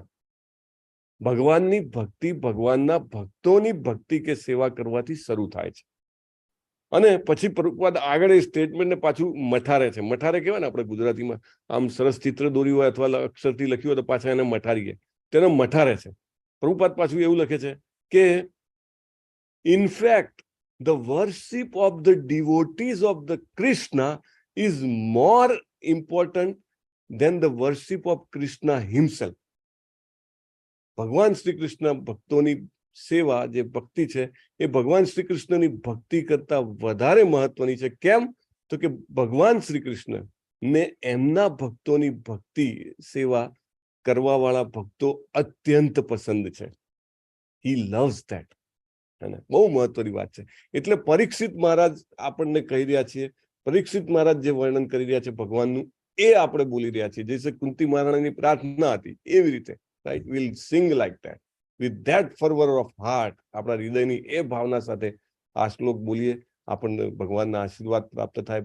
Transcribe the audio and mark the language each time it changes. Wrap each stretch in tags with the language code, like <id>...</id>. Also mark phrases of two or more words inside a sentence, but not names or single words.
<gu>ભગવાનની ભક્તિ, ભગવાનના ભક્તોની ભક્તિ કે સેવા કરવાથી શરૂ થાય છે. અને પછી પ્રભુપાદ આગળ એ સ્ટેટમેન્ટને પાછું મઠારે છે. મઠારે કહેવાય ને આપણે ગુજરાતીમાં, આમ સરસ ચિત્ર દોર્યું હોય અથવા અક્ષરથી લખ્યું હોય તો પાછા એને મઠારીએ, તેને મઠારે છે. પ્રભુપાદ પાછું એવું લખે છે કે</gu> <en>in fact the worship of the devotees of the Krishna is more important than the worship of Krishna himself.</en> <gu>ભગવાન શ્રી કૃષ્ણ ભક્તોની સેવા, જે ભક્તિ છે, એ ભગવાન શ્રી કૃષ્ણની ભક્તિ કરતા વધારે મહત્વની છે. કેમ? તો કે ભગવાન શ્રી કૃષ્ણ ને એમના ભક્તોની ભક્તિ સેવા કરવા વાળા ભક્તો અત્યંત પસંદ છે.</gu> <en>He loves that.</en> <gu>બહુ મહત્વની વાત છે. એટલે પરીક્ષિત મહારાજ આપણને કહી રહ્યા છીએ, પરીક્ષિત મહારાજ જે વર્ણન કરી રહ્યા છે ભગવાનનું, એ આપણે બોલી રહ્યા છીએ. જૈસે કુંતી મહારાણીની પ્રાર્થના હતી એવી રીતે,</gu> <en>right? we'll sing like that, with that fervour of heart.</en> <gu>આપણા હૃદયની એ ભાવના સાથે આ શ્લોક બોલીએ, આપણને ભગવાનના આશીર્વાદ પ્રાપ્ત થાય.</gu>